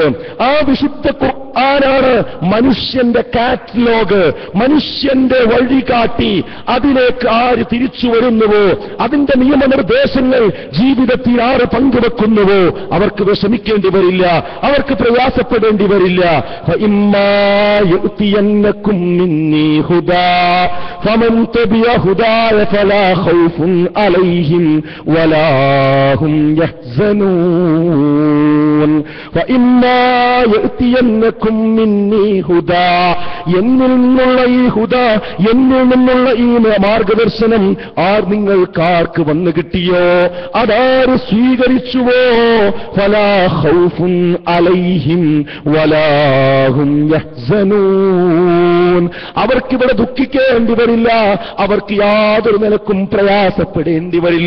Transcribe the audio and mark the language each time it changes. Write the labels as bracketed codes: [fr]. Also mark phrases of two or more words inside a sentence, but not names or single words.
[ml] ആ വിശുദ്ധ ഖുർആനാണ് മനുഷ്യന്റെ കാറ്റലോഗ്, മനുഷ്യന്റെ വഴികാട്ടി. അതിലേക്ക് ആര് തിരിച്ചു വരുന്നുവോ, അതിന്റെ നിയമനിർദ്ദേശങ്ങൾ ജീവിതത്തിൽ ആര് പങ്കുവെക്കുന്നുവോ അവർക്ക് വിഷമിക്കേണ്ടി വരില്ല, അവർക്ക് പ്രയാസപ്പെടേണ്ടി വരില്ല. [ar] فَإِمَّا يُؤْتِيَنَّكُم مِّنِّي هُدًى فَمَن تَبِعَ هُدَايَ فَلَا خَوْفٌ عَلَيْهِمْ وَلَا هُمْ يَحْزَنُونَ فَإِمَّا يُؤْتِيَنَّكُم مِّنِّي هُدًى [ml] എന്നിൽ നിന്നുള്ള ഈ ഹുദ, എന്നിൽ നിന്നുള്ള ഈ മാർഗദർശനം നിങ്ങൾക്കാർക്ക് വന്നു കിട്ടിയോ, അതാര് സ്വീകരിച്ചുവോ, [ar] فلا خوف عليهم ولا هم يحزنون, [ml] അവർക്കിവിടെ ദുഃഖിക്കേണ്ടി വരില്ല, അവർക്ക് യാതൊരു നിലക്കും പ്രയാസപ്പെടേണ്ടി വരില്ല.